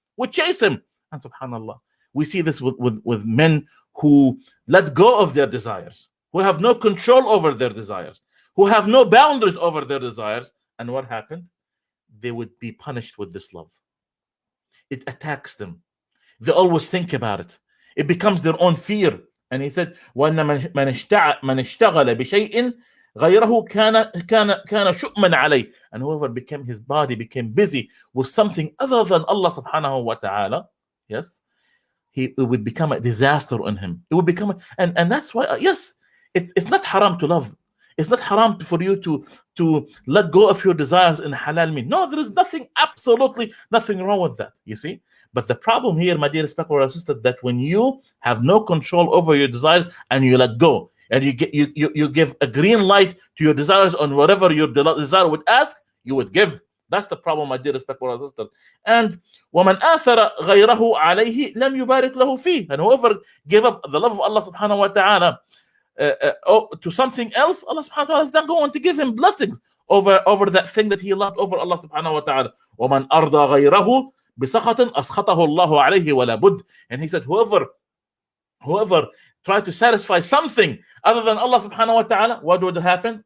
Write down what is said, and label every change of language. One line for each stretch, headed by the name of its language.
English: And subhanallah, we see this with men who let go of their desires, who have no control over their desires, who have no boundaries over their desires. And what happened? They would be punished with this love. It attacks them. They always think about it. It becomes their own fear. And he said,
Arabic: وَأَنَّ مَنْ اشْتَغَلَ بِشَيْءٍ غَيْرَهُ كَانَ شُؤْمًا عَلَيْهِ.
English: And whoever his body became busy with something other than Allah subhanahu wa ta'ala, yes, it would become a disaster on him. It would become, and that's why, yes, it's not haram to love. It's not haram for you to let go of your desires in halal means. No, there is absolutely nothing wrong with that, you see. But the problem here, my dear respectful sister, that when you have no control over your desires and you let go, and you give a green light to your desires on whatever your desire would ask, you would give. That's the problem, my dear respectful sister.
Arabic: And وَمَنْ آثَرَ غَيْرَهُ عَلَيْهِ لَمْ يُبَارِكْ لَهُ فِيهِ.
English: And whoever gave up the love of Allah subhanahu wa ta'ala to something else, Allah subhanahu wa ta'ala is not going to give him blessings over that thing that he loved over Allah subhanahu wa ta'ala.
Arabic: وَمَنْ أَرْضَى غَيْرَهُ بِسَخَطٍ أَسْخَطَهُ اللَّهُ عَلَيْهِ وَلَا بُدْ.
English: And he said, whoever tried to satisfy something other than Allah subhanahu wa ta'ala, what would happen?